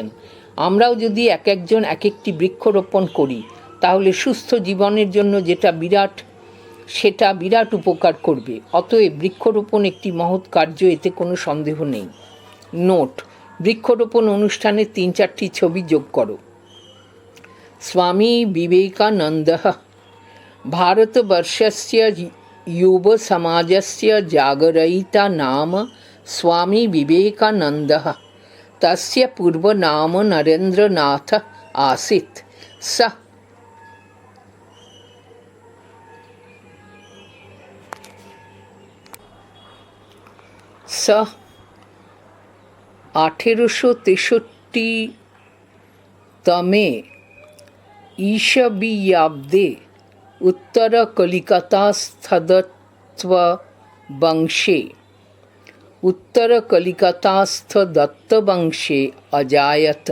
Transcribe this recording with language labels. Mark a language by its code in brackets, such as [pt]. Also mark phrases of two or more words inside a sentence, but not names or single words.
[bn] আমরাও যদি একজন এক একটি বৃক্ষরোপণ করি তাহলে সুস্থ জীবনের জন্য সেটা বিরাট উপকার করবে। অতএব বৃক্ষরোপণ একটি মহৎ কার্য, এতে কোনো সন্দেহ নেই। নোট: বৃক্ষরোপণ অনুষ্ঠানে 3-4টি ছবি যোগ করো। [sa] স্বামী বিবেকানন্দः भारतवर्षस्य युवसमाजस्य जागरयिता नाम स्वामी विवेकानन्दः। तस्य पूर्वनाम नरेन्द्रनाथ आसीत्। सः स 1863 तमे ईशबीयाब्दे उत्तरकलिकतास्थदत्तवंशे अजायत।